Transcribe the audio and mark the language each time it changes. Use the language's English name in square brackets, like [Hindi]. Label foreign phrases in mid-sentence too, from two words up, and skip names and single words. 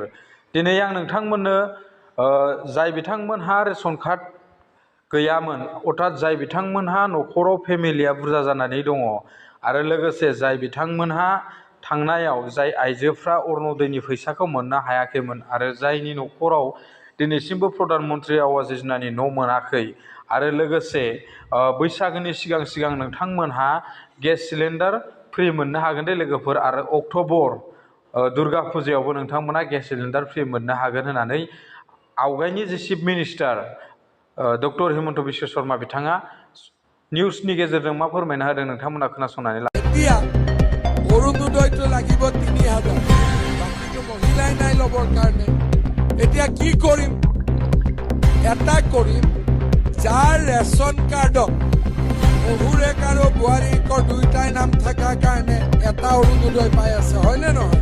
[Bodo] दिनै आं नोंथांमोननो जाय बिथांमोनहा [English] ration card [Bodo] गैयामोन, अर्थात जाय बिथांमोनहा न'खराव फेमिलिया बुरजा जानानै दङ आरो लोगोसे जाय बिथांमोनहा थांनायाव जाय आइजोफ्रा अरुण'दयनि फैसाखौ मोननो हायाखैमोन आरो जायनि न'खराव दिनैसिमबो प्रधान मन्त्रि आवास योजनानि न' मोनाखै आरो लोगोसे बैसागोनि सिगां नोंथांमोनहा [English] gas cylinder free [Bodo] मोननो हागोन दे लोगोफोर। आरो अक्ट'बर दुर्गा फुजायावबो नोंथांमोना [English] gas cylinder free [Bodo] मोननो हागोन होननानै आवगायनि जे [English] chief minister doctor [Bodo] हिमन्त बिश्व शर्मा बिथाङा निउसनि गेजेरजों मा फोरमायना होदों नोंथांमोना खोनासंनानै ला। [Assamese] অৰুণোদয়টো লাগিব ৩,০০০, বাকীটো মহিলাই নাই ল'বৰ কাৰণে। এতিয়া কি কৰিম? এটা কৰিম, যাৰ [English] ration card [Assamese] শহুৰেক আৰু বোৱাৰীকৰ দুয়োটাই নাম থকাৰ কাৰণে এটা অৰুণোদয় পাই আছে, হয়নে নহয়?